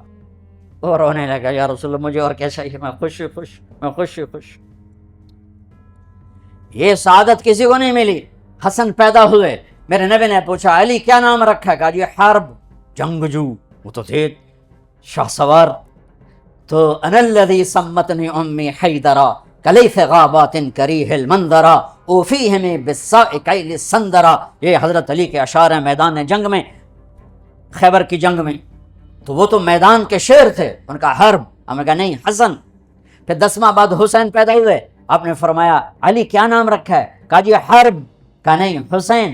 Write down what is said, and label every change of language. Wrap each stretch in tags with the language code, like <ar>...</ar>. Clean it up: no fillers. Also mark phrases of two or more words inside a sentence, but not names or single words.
<ur>اور رونے لگا</ur> <ar>یا رسول اللہ</ar> <ur>مجھے اور کیا چاہیے، میں خوش خوش، میں خوش خوش. یہ سعادت کسی کو نہیں ملی. حسن پیدا ہوئے، میرے نبی نے پوچھا علی کیا نام رکھا؟ کہا جی حرب، جنگجو. وہ تو تھے شاہ سوار.</ur> <ar>تو انا الذی سمتنی امی حیدرا کلیف غابات کریہ المنظرا اوفیہم بالساء کیل السندرا.</ar> <ur>یہ حضرت علی کے اشعار ہیں میدان جنگ میں، خیبر کی جنگ میں. تو وہ تو میدان کے شیر تھے. ان کا حرب، ہم نے کہا نہیں حسن. پھر 10 بعد حسین پیدا ہوئے. آپ نے فرمایا علی کیا نام رکھا ہے؟ کہا جی حرب. کہا نہیں حسین.</ur>